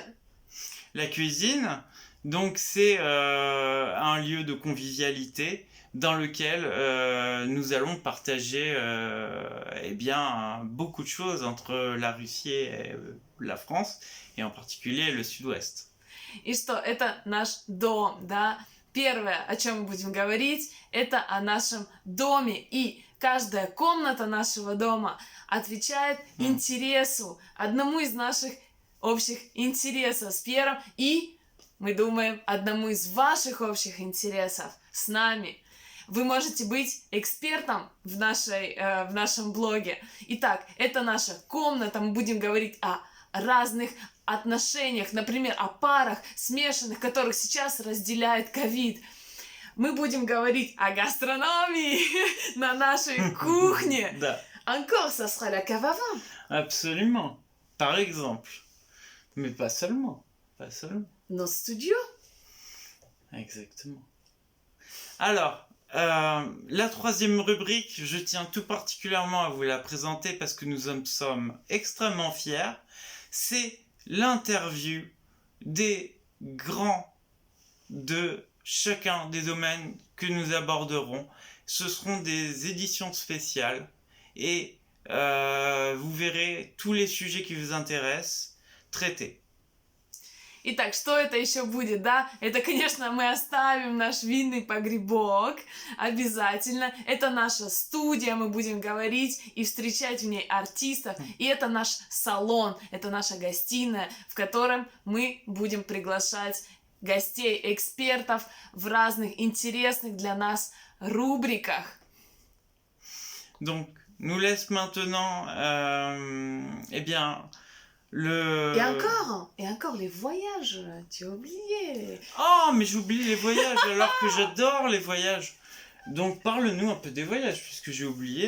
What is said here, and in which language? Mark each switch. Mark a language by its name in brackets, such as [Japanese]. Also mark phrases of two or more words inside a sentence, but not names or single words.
[French] La cuisine, donc c'est un lieu de convivialité dans lequel nous allons partager beaucoup de choses entre la Russie et la France, et en particulier le Sud-Ouest. [Russian] И что, это наш дом, да? Первое, о чем мы будем говорить, это о нашем доме. И каждая комната нашего дома отвечает интересу, одному из наших общих интересов с Пьером. И мы думаем, одному из ваших общих интересов с нами. Вы можете быть экспертом в нашем блоге. Итак, это наша комната. Мы будем говорить о разных отношениях, например, о парах смешанных, которых сейчас разделяет ковид. Мы будем говорить о гастрономии на нашей кухне. Да. [French] Encore, ça sera la cave à vin. Absolument. Par exemple. Mais pas seulement. Pas seulement. Nos studios. Exactement. Alors, la troisième rubrique, je tiens tout particulièrement à vous la présenter parce que nous en sommes extrêmement fiers. C'est l'interview des grands de chacun des domaines que nous aborderons. Ce seront des éditions spéciales et vous verrez tous les sujets qui vous intéressent traités. [Russian] Итак, что это еще будет, да? Это, конечно, мы оставим наш винный погребок, обязательно. Это наша студия, мы будем говорить и встречать в ней артистов. И это наш салон, это наша гостиная, в котором мы будем приглашать гостей, экспертов в разных интересных для нас рубриках. [French] Donc, nous laisse maintenant, Et encore les voyages, tu as oublié. Oh, mais j'oublie les voyages alors que j'adore les voyages. Donc parle-nous un peu des voyages puisque j'ai oublié.